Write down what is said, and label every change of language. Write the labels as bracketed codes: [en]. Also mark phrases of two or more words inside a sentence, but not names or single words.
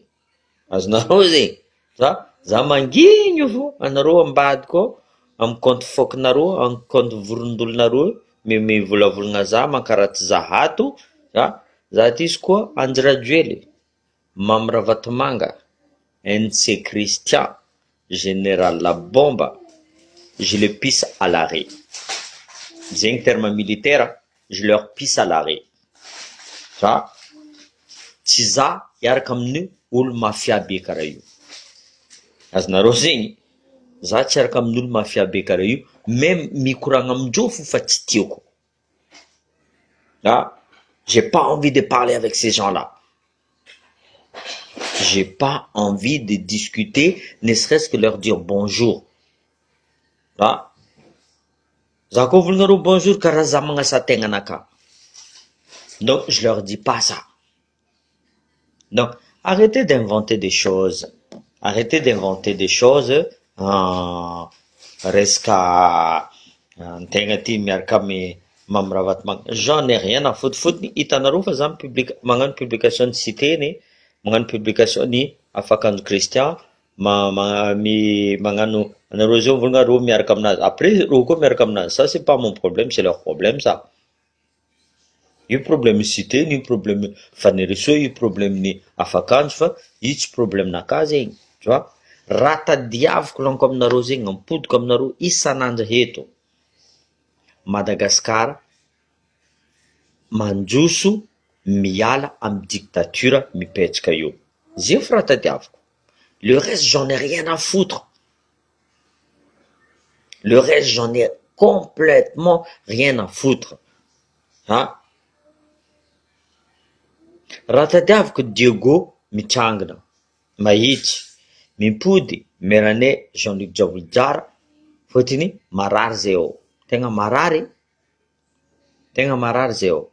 [mg] Azonareo zegny. Za mangigny fo, anareo ambadika ao, amin'ny compte fokinareo, amin'ny compte vorondolonareo, mivolavolagna za mankaraty zahato. Za ty izy koa Anjirajoely, Mamravatomanga, [fr] NC Christian, Général La Bomba, je le pisse à l'arrêt. Zegny terme militaire, je leur pisse à l'arrêt. [mg] Tsy za hiaraka amin'ny olo mafia be karaha io. Azonareo zegny, za tsy hiaraka amin'ny olo mafia be karaha io, même mikoragna amindreo fo fa tsy tiako. [fr] J'ai pas envie de parler avec ces gens-là. J'ai pas envie de discuter, ne serait-ce que leur dire bonjour. [mg] Za koa volagninareo bonjour karaha za magnasa tegnanaka. [fr] Donc je leur dis pas ça. Donc arrêtez d'inventer des choses. Arrêtez d'inventer des choses. [mg] Resaka tegna ty miaraka amin'ny Mamravatomanga. [fr] J'en ai rien à foutre. [mg] Fotony hitanareo fa za magnano publication ny cité-ny, magnano publication ny afakanjo Christian, magnano anareo zao volagninareo miaraka aminazy. Après reo koa miaraka aminazy. [fr] Ça c'est pas mon problème, c'est leur problème ça. [mg] Io problème cité, io problème fanereso, io problème ny afakanjo fa io tsy problème naka zegny. [fr] Tu vois? [mg] Raha tadiaviko laniko aminareo zegny, ampodiko aminareo isan'andro eto. Madagascar mandroso miala amin'ny dictature mipetraka io. Zay fa raha tadiaviko. [fr] Le reste j'en ai rien à foutre. Le reste j'en ai complètement rien à foutre. [mg] Raha tadiaviko Diego mitrangana, mahitsy, mimpody meranay Jean-Luc Jabouljara, fotony marary zay ao. Tegna marary zay ao.